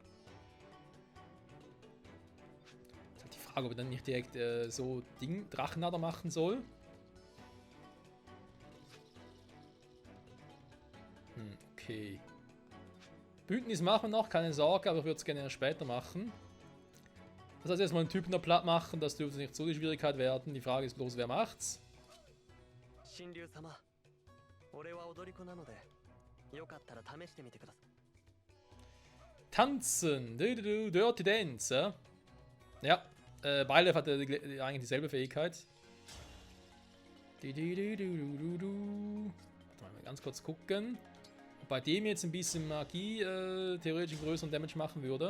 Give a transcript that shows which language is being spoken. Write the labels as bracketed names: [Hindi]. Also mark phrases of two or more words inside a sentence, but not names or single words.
[German] Ist halt die Frage, ob er dann nicht direkt so Drachenader machen soll. Okay. Bündnis machen wir noch, keine Sorge, aber ich würde es gerne später machen. Das heißt, erstmal einen Typen da platt machen, das dürfte nicht so die Schwierigkeit werden. Die Frage ist bloß, wer macht's? [Japanese] 神竜様、俺は踊り子なので、よかったら試してみてください。 [German] Tanzen, [English] Dirty Dance. [German] Ja, Beilev hat eigentlich dieselbe Fähigkeit. Warte mal, ganz kurz gucken. Ob bei dem jetzt ein bisschen Magie theoretisch einen größeren Damage machen würde.